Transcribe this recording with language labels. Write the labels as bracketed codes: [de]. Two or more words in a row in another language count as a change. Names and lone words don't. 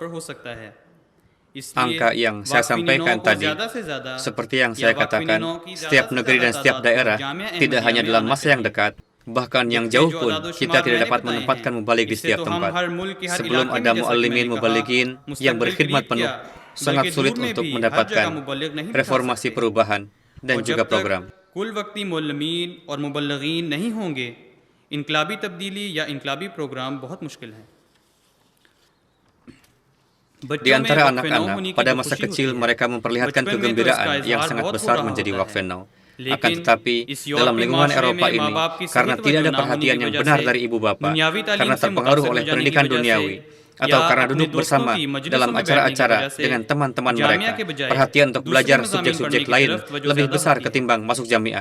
[id] Angka yang saya sampaikan tadi, seperti yang saya katakan, setiap negeri dan setiap daerah, tidak hanya dalam masa yang dekat, bahkan yang jauh pun, kita tidak dapat menempatkan mubalik di setiap tempat. Sebelum ada muallimin mubaligin yang berkhidmat penuh, sangat sulit untuk mendapatkan reformasi perubahan dan juga program. [ur] کل وقتی معلمین اور مبلغین نہیں ہوں گے، انقلابی تبدیلی یا انقلابی پروگرام بہت مشکل ہیں. [id] Di antara anak-anak, pada masa kecil mereka memperlihatkan kegembiraan yang sangat besar menjadi wakfinau. Akan tetapi, dalam lingkungan Eropa ini, karena tidak ada perhatian yang benar dari ibu bapa, karena terpengaruh oleh pendidikan duniawi, atau karena duduk bersama dalam acara-acara dengan teman-teman mereka, perhatian untuk belajar subjek-subjek lain lebih besar ketimbang masuk jamiah.